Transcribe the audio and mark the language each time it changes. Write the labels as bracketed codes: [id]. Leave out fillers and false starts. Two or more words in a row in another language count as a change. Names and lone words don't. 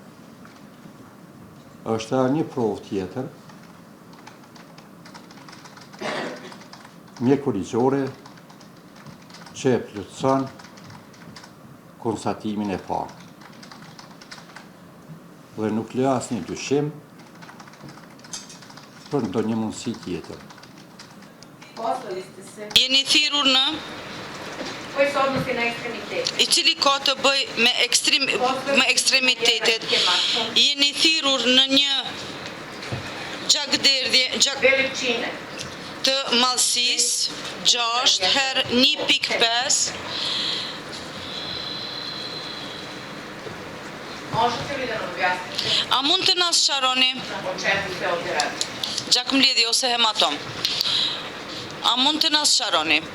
[sq] Është një provë tjetër mjekëlligjore që e plotëson konstatimin e parë. Dhe nuk lë asnjë dyshim për ndonjë mundësi tjetër. [sr] Poslali ste se. [sq] Jeni thirrur në [sr] Koji se odnosi na ekstremitet. [sq] i cili ka të bëj me ekstremitetet. Jeni thirrur në një gjakderdhje [sr] Veličine. [sq] të madhësisë 6 herë 1.5. [sr] Možete li da nam objasnite [sq] A mund të na sqaroni [sr] o čemu se ovdje radi? [sq] gjakmledhje ose hematom? A mund të na sqaroni?